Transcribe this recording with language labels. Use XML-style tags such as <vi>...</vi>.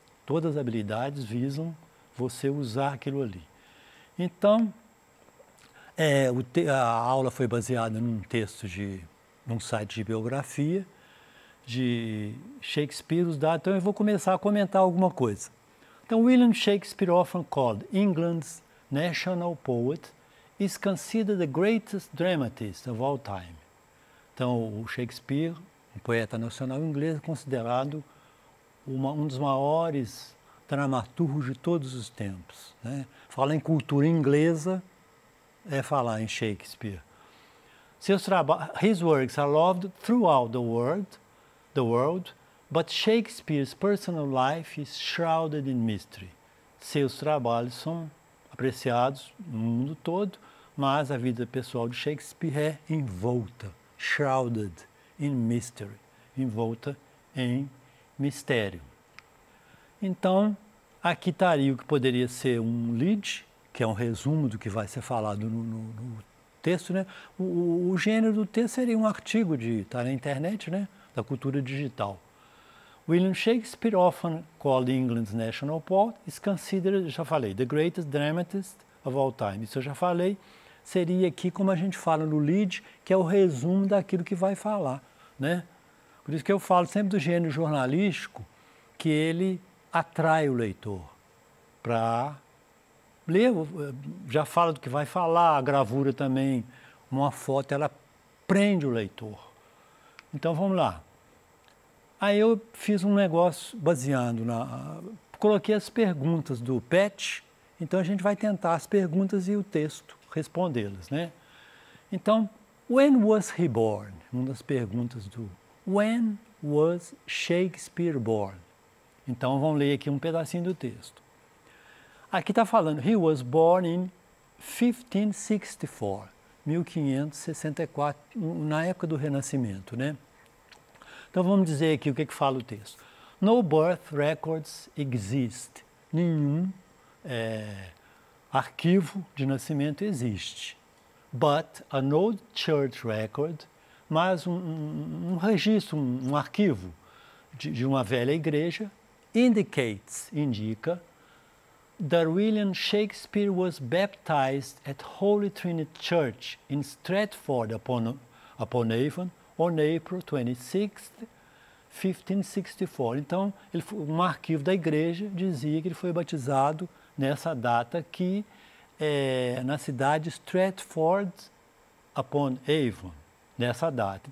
<pt>Todas as habilidades visam você usar aquilo ali. Então, a aula foi baseada num texto num site de biografia de Shakespeare, os dados. Então eu vou começar a comentar alguma coisa.</pt> <en>Então, William Shakespeare, often called England's national poet, is considered the greatest dramatist of all time.</en> <pt>Então, o Shakespeare, um poeta nacional inglês, é considerado um dos maiores dramaturgos de todos os tempos, né? Falar em cultura inglesa é falar em Shakespeare.</pt> <en>His works are loved throughout the world, but Shakespeare's personal life is shrouded in mystery.</en> <pt>Seus trabalhos são apreciados no mundo todo, mas a vida pessoal de Shakespeare é envolta,</pt> <en>shrouded in mystery,</en> <pt>envolta em mistério. Então, aqui estaria o que poderia ser um lead, que é um resumo do que vai ser falado no texto, né? O gênero do texto seria um artigo está na internet, né? Da cultura digital.</pt> <en>William Shakespeare, often called England's national poet, is considered,</en> <pt>já falei,</pt> <en>the greatest dramatist of all time.</en> <pt>Isso eu já falei. Seria aqui como a gente fala no lead, que é o resumo daquilo que vai falar, né? Por isso que eu falo sempre do gênero jornalístico, que ele atrai o leitor para ler, já fala do que vai falar, a gravura também, uma foto, ela prende o leitor. Então vamos lá. Aí eu fiz um negócio baseando coloquei as perguntas do Pat, então a gente vai tentar as perguntas e o texto, respondê-las, né?</pt> <en>Então, when was he born?</en> <pt>Uma das perguntas do</pt> <en>when was Shakespeare born?</en> <pt>Então vamos ler aqui um pedacinho do texto. Aqui está falando,</pt> <en>he was born in 1564, 1564,</en> <pt>na época do Renascimento, né? Então vamos dizer aqui o que fala o texto.</pt> <en>No birth records exist.</en> <pt>Nenhum arquivo de nascimento existe.</pt> <en>But an old church record,</en> <pt>mas um registro, um arquivo de uma velha igreja, indica</pt> <en>that William Shakespeare was baptized at Holy Trinity Church in Stratford upon Avon on April 26th, 1564.</en> <pt>Então, um arquivo da igreja dizia que ele foi batizado nessa data aqui, na cidade de Stratford upon Avon, nessa data.</pt>